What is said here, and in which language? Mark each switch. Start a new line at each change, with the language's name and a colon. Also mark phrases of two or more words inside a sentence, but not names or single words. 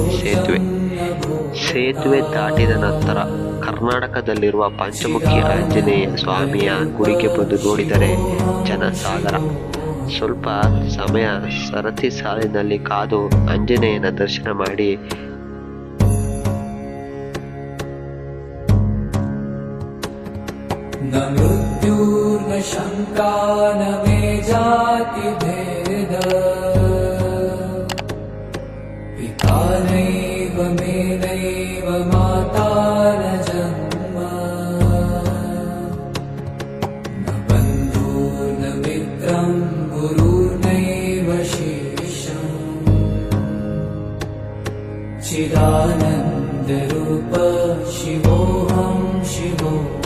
Kannada: ಸೇತುವೆ ದಾಟಿದ ನಂತರ ಕರ್ನಾಟಕದಲ್ಲಿರುವ ಪಂಚಮುಖಿ ಆಂಜನೇಯ ಸ್ವಾಮಿಯ ಗುಡಿಗೆ ಬಂದು ನೋಡಿದರೆ ಜನಸಾಗರ. ಸ್ವಲ್ಪ ಸಮಯ ಸರತಿ ಸಾಲಿನಲ್ಲಿ ಕಾದು ಆಂಜನೇಯನ ದರ್ಶನ ಮಾಡಿ
Sanskrit: न मृत्युर्न शङ्का न मे जातिभेद पिता नैव मे नैव माता न जन्म न बन्धुर्न मित्रं गुरुर्नैव शिष्यम् चिदानन्दरूप शिवोऽहं शिवो.